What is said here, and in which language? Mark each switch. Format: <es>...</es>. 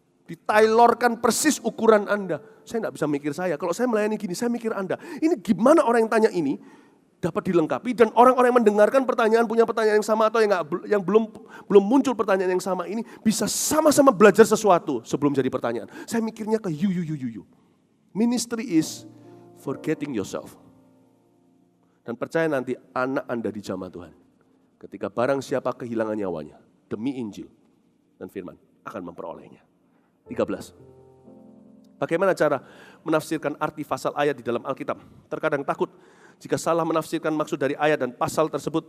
<id>Ditailorkan persis ukuran Anda. Saya tidak bisa mikir saya. Kalau saya melayani gini, saya mikir Anda. Ini gimana orang yang tanya ini dapat dilengkapi dan orang-orang yang mendengarkan pertanyaan punya pertanyaan yang sama atau yang belum muncul pertanyaan yang sama ini bisa sama-sama belajar sesuatu sebelum jadi pertanyaan. Saya mikirnya ke you.</id> <en>Ministry is forgetting yourself.</en> <id>Dan percaya nanti anak Anda dijamah Tuhan. Ketika barang siapa kehilangan nyawanya demi Injil dan firman akan memperolehnya. 13. Bagaimana cara menafsirkan arti pasal ayat di dalam Alkitab? Terkadang takut jika salah menafsirkan maksud dari ayat dan pasal tersebut.</id>